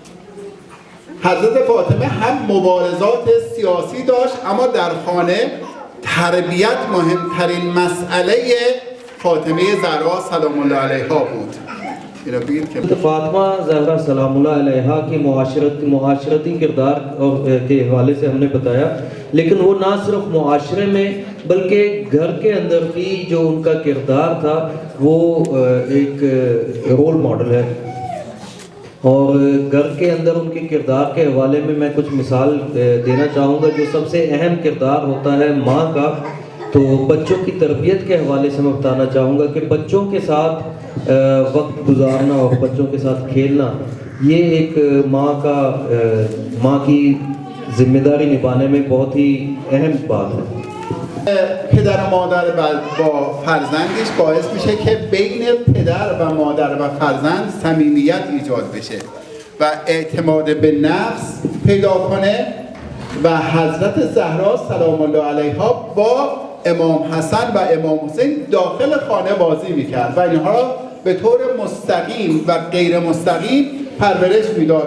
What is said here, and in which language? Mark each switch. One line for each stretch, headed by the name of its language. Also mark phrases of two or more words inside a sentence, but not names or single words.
Persian: حضرت فاطمه هم مبارزات سیاسی داشت اما در خانه تربیت مهمترین مسئله فاطمه زهرا
Arabic: سلام الله علیها
Persian: بود. این را بگید که
Urdu: فاطمہ زہرا
Arabic: سلام اللہ علیہا
Urdu: کی معاشرتی کردار کے حوالے سے ہم نے بتایا، لیکن وہ نہ صرف معاشرے میں بلکہ گھر کے اندر بھی جو ان کا کردار تھا وہ ایک
English: role model
Urdu: ہے، اور گھر کے اندر ان کے کردار کے حوالے میں کچھ مثال دینا چاہوں گا۔ جو سب سے اہم کردار ہوتا ہے ماں کا، تو بچوں کی تربیت کے حوالے سے میں بتانا چاہوں گا کہ بچوں کے ساتھ وقت گزارنا اور بچوں کے ساتھ کھیلنا یہ ایک ماں کی ذمہ داری نبھانے میں بہت ہی اہم بات ہے۔
Persian: پدر و مادر با فرزندش باعث میشه که بین پدر و مادر و فرزند صمیمیت ایجاد بشه و اعتماد به نفس پیدا کنه و حضرت زهرا
Arabic: سلام الله علیها
Persian: با امام حسن و امام حسین داخل خانه بازی میکرد و اینها را به طور مستقیم و غیر مستقیم پرورش میداد.